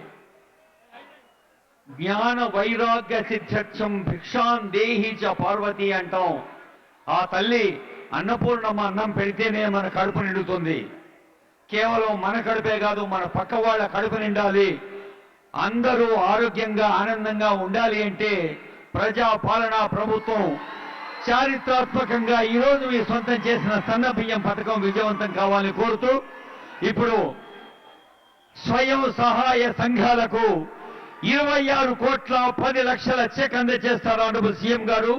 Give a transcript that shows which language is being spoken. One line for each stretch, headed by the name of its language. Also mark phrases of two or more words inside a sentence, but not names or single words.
Sanskrit: ज्ञान वैराग्य सिद्ध्यक्षम भिक्षां देहि च पार्वती अंटाం.
Telugu: ఆ తల్లి అన్నపూర్ణమ్మ అన్నం పెడితేనే మన కడుపు నిండుతుంది. కేవలం మన కడుపే కాదు, మన పక్క వాళ్ళ కడుపు నిండాలి, అందరూ ఆరోగ్యంగా ఆనందంగా ఉండాలి అంటే ప్రజా పాలనా ప్రభుత్వం చారిత్రాత్మకంగా ఈ రోజు మీ సొంతం చేసిన సన్నబియ్యం పథకం విజయవంతం కావాలని కోరుతూ ఇప్పుడు స్వయం సహాయ సంఘాలకు 26 కోట్ల 10 లక్షల చెక్ అందజేస్తారు
English: Honorable CM
Telugu: గారు.